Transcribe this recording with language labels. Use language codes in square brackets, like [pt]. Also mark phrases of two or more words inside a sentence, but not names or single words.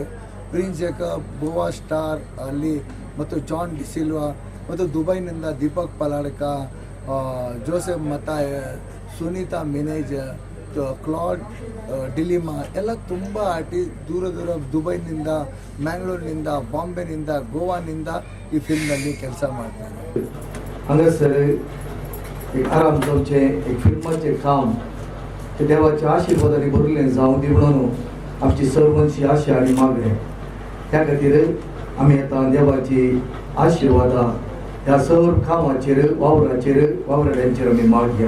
[kn] ಪ್ರಿನ್ಸ್ ಜಾಕೋಬ್, ಗೋವಾ ಸ್ಟಾರ್ ಅಲ್ಲಿ ಮತ್ತು ಜಾನ್ ಡಿಸಿಲ್ವಾ, ಮತ್ತು ದುಬೈನಿಂದ ದೀಪಕ್ ಪಲಾಡ್ಕ, ಜೋಸೆಫ್ ಮತಾಯ್, ಸುನೀತಾ ಮಿನೇಜ್, ಕ್ಲಾಡ್ ಡಿಲಿಮಾ ಎಲ್ಲ ತುಂಬ ಆರ್ಟಿಸ್ಟ್ ದೂರ ದುಬೈನಿಂದ, ಮ್ಯಾಂಗ್ಳೂರಿನಿಂದ, ಬಾಂಬೆನಿಂದ, ಗೋವಾನಿಂದ ಈ ಫಿಲ್ಮ್ನಲ್ಲಿ ಕೆಲಸ ಮಾಡ್ತಾರೆ. [kok] हांगासर एक आराम जावचें, एक फिल्माचें काम ते देवाच्या आशिर्वादाने भरलें जावं दी म्हणून आमची सर्वांची आशा आनी मागणें. त्या खातीर आमी आतां देवाची आशिर्वादा ह्या सर्व कामाचेर वावराड्यांचेर आमी मागया.